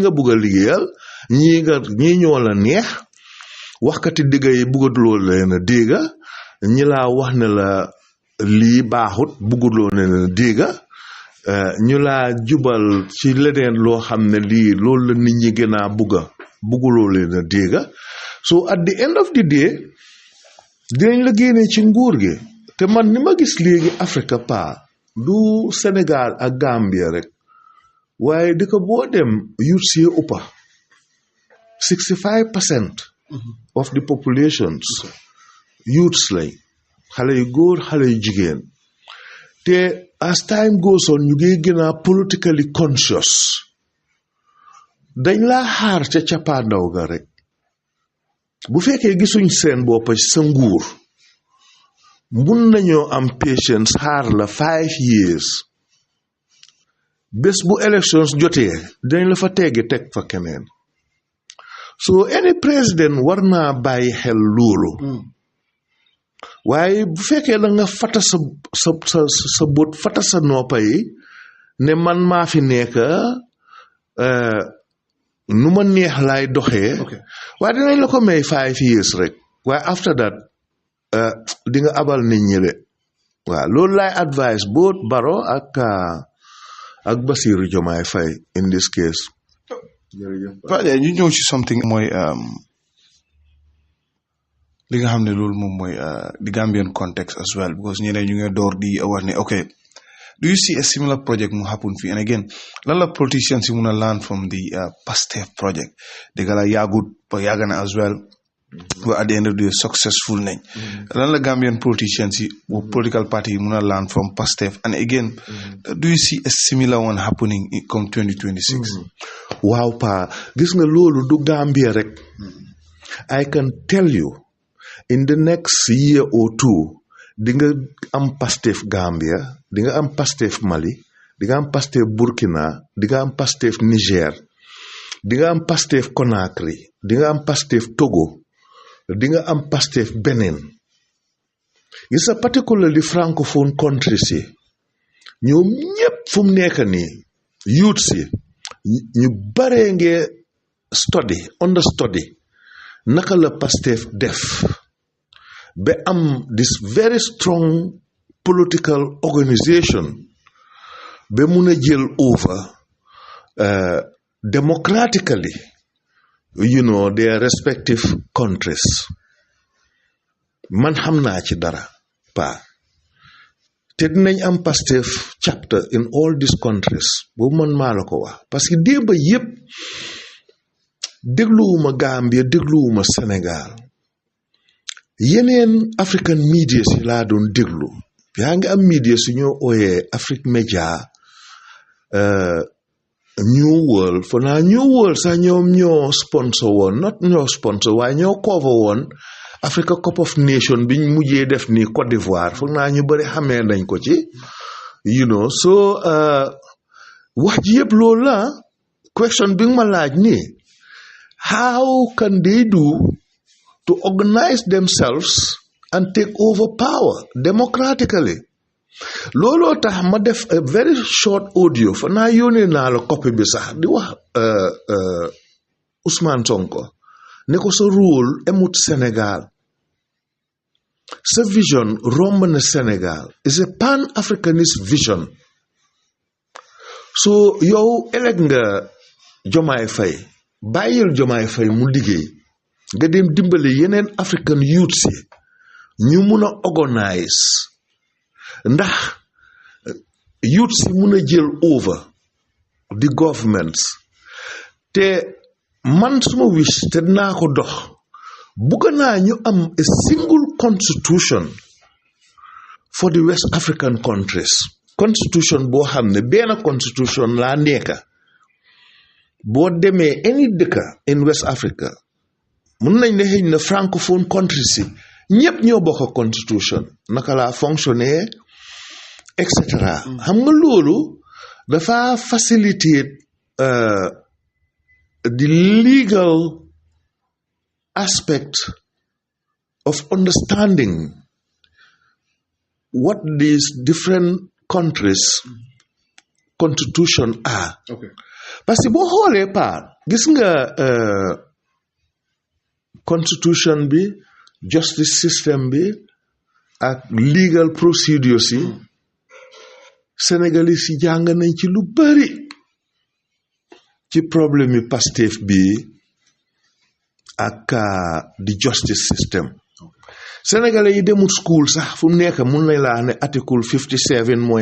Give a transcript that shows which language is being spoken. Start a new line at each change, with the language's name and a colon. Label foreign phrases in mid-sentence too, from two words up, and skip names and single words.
Wolof: nga bugg a liggéeyal ñii ñoo la neex waxkati digga yi buggatuloo leen a dégga ñi laa wax ne la lii baaxut bugguloo leen a dégga ñu laa jubal ci leneen loo xam ne lii loolu la nit ñi gën a bugguloo leen a dégga so
English: at the end of the day
Wolof: dinañ la génne ci nguur gi te man ni ma gis léegi
French: Afrique du Sénégal
Wolof: ak Gambia rek waaye di ko boo dem youth si uppa
English: 65% of the populations youths
Wolof: lay xale yu góor xale yu jigéen te
English: as time goes on
Wolof: ñu ngi gën a
English: politically conscious
Wolof: dañ laa xaar ca cappaandaw ga rek bu fekkee gisuñ seen bopp ci sa nguur mun nañoo am patience xaar la 5 years bés bu elections jotee dañ la fa teggi teg fa keneen
English: so any
Wolof: président war naa bàyyi xel loolu waaye bu fekkee da nga fata sa bët fata sa noppa yi ne man maa fi nekk nu ma neex laay doxee waaye dinañ la ko may 5 years rek waaye
English: after that
Wolof: di nga abal nit ñi de waaw loolu laay
English: advice both
Wolof: Barrow ak Bassirou Diomaye Faye
English: in this case.
Wolof: jërëjëf ñu ñëw ci something mooy li nga xam ne loolu moom mooy
English: the Gambian context as well because
Wolof: ñeneen ñu ngi door di wax ne
English: okay do you see a similar project
Wolof: mu happen fii
English: and again
Wolof: lan la politicians yi mun a
English: learn from the Pastef project
Wolof: dëgg la yàggut ba yàgg na
English: as well but at the end of the day successful
Wolof: nañ lan la
English: Gambian politicians
Wolof: yi
English: political party
Wolof: yi mun a
English: learn from Pastef and again do you see a similar one happening in come 2026
Wolof: waaw pa gis nga loolu du Gambia rek
English: I can tell you in the next year or two
Wolof: di nga am Pastef Gambia di nga am Pastef Mali di nga am Pastef Burkina di nga am Pastef Niger di nga am Pastef Conakry di nga am Pastef Togo di nga am Pastef Benin gis nga
English: particularly francophone countries
Wolof: yi ñoom ñépp fu mu nekk nii youth si ñu baree ngee understudy naka la Pastef def ba am
English: this very strong political organisation
Wolof: ba mun a jël
English: over democratically, their respective countries.
Wolof: Man xam naa ci dara pa te dinañ am Pastef
English: chapter in all these countries
Wolof: boobu man maa la ko wax
French: parce que
Wolof: démb yépp dégluwuma Gambia dégluwuma Sénégal yeneen
English: African media
Wolof: si laa doon déglu yaa ngi am media su ñoo ooyee Afrique Media New World fo naa New World sax ñoom ñoo sponsor woon not ñoo sponsor waaye ñoo cover woon Africa Cup of Nation biñ mujjee def ni Côte d'Ivoire foog naa ñu bari xamee nañ ko ci so wax ji yëpp loolu la question bi nga ma laaj ni
English: how can they do to organize themselves and take over power democratically
Wolof: looloo tax ma def
English: a very short audio
Wolof: fa naa yónnee naa la copy bi sax di wax Ousmane Sonko ne ko sa rôle emut Sénégal sa vision romb na Sénégal
English: is a pan-Africanist vision
Wolof: so yow eleg nga Diomaye Faye bàyyil Diomaye Faye mu liggéey nga dem dimbale yeneen
English: African youth
Wolof: si ñu mun a organise ndax youth si mun a jël
English: over the governments
Wolof: te man suma wish te dinaa ko dox bugga naa ñu am
English: a single constitution for the West African countries
Wolof: constitution boo xam ne benn constitution laa nekka boo demee any dëkka
English: in West Africa
Wolof: mun nañ ne xëy na
English: francophone countries
Wolof: si ñépp ñoo bokk constitution naka laa
French: fonctionner et cetera
Wolof: xam nga loolu dafa facilitate
English: the legal aspect of understanding what these different countries' constitution are.
Wolof: Okay.
French: Parce que
Wolof: boo xoolee gis nga constitution bi
English: justice system
Wolof: bi ak
English: legal procedures
Wolof: yi Sénégalais yi jàng nañ ci lu bari ci problème yi Pastef bi ak di
English: justice system
Wolof: Sénégalais yi demul school sax fu mu nekk mun nañ laa ne article 57 mooy